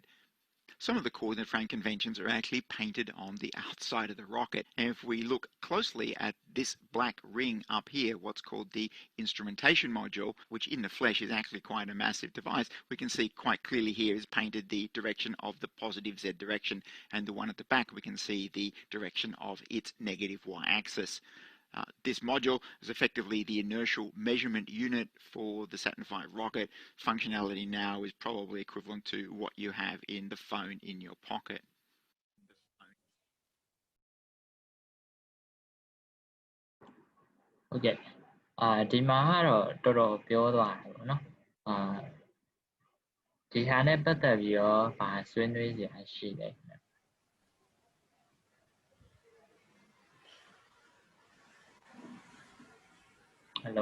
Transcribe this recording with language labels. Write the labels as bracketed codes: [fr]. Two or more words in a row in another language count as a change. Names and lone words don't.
[en] Some of the coordinate frame conventions are actually painted on the outside of the rocket, and if we look closely at this black ring up here, what's called the instrumentation module, which in the flesh is actually quite a massive device, we can see quite clearly here is painted the direction of the positive Z direction, and the one at the back we can see the direction of its negative Y axis. This module is effectively the inertial measurement unit for the Saturn V rocket. Functionality now is probably equivalent to what you have in the phone in your pocket. Okay. [my] ဒီမှာကတော့တော်တော်ပြောသွားတယ်ပေါ့နော်ဒီဟာနဲ့ပတ်သက်ပြီးတော့ဗာဆွေးနွေးစရာရှိတယ် Hello